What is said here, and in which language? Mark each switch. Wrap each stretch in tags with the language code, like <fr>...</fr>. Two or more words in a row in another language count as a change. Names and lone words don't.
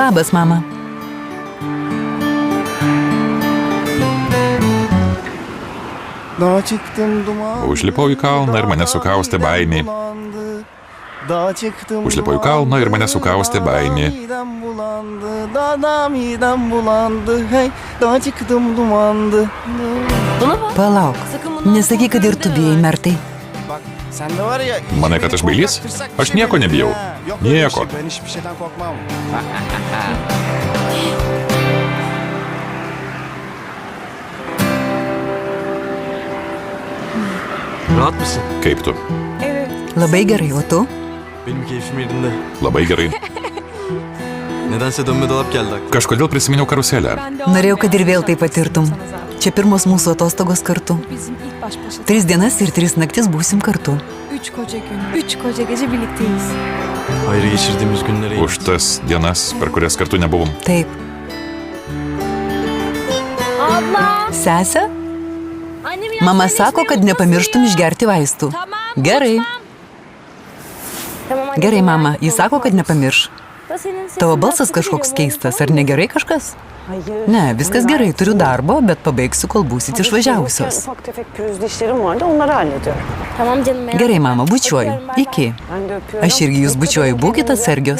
<lt>Labas, mama.</lt> <tr>Dağa çıktım duman.</tr> <lt>Užlipau į kalną ir mane sukaustė baimė.</lt> <tr>Dağa çıktım.</tr> <lt>Užlipo į kalną ir mane sukaustė baimė.</lt> <tr>Midem bulandı. Hey, dağa çıktım dumandı.</tr> <lt>Palauk. Nesakyk, kad ir tu bijai, Mertai.</lt> <tr>Bak, sen de var ya.</tr> <lt>Manai, kad aš bailys? Aš nieko nebijau.</lt> <tr>Yok öyle bir</tr> <lt>Nieko.</lt> <tr>şey, ben hiçbir şeyden korkmam. Rahat mısın?</tr> <lt>Kaip tu? Labai gerai, o tu?</lt> <tr>Benim keyfim yerinde.</tr> <lt>Labai gerai.</lt> <tr>Nedense dönme dolap geldi aklıma.</tr> <lt>Kažkodėl prisiminiau karuselę. Norėjau, kad ir vėl tai patirtum. Čia pirmos mūsų atostogos kartu. 3 dienas ir 3 naktis būsim kartu.</lt> <tr>3 koca gün, 3 koca gece birlikteyiz. Ayrı geçirdiğimiz günlere</tr> <lt>Už tas dienas, per kurias kartu nebuvom. Taip.</lt> <tr>Abla!</tr> <lt>Sese,</lt> <tr>Annem</tr> <lt>mama sako, kad nepamirštum išgerti vaistų. Gerai. Gerai, mama, jis sako, kad nepamirš. Tavo balsas kažkoks keistas, ar negerai kažkas? Ne, viskas gerai, turiu darbo, bet pabaigsiu, kol būsit išvažiavusios.</lt> <tr>Ufak tefek pürüzlü işlerim vardı, onları hallediyorum. Tamam canım, merak</tr> <lt>Gerai,</lt> <tr>etme.</tr> <lt>mama, bučiuoju. Iki.</lt> <tr>Ben de öpüyorum.</tr> <lt>Aš irgi jūs bučiuoju, būkite atsargios.</lt>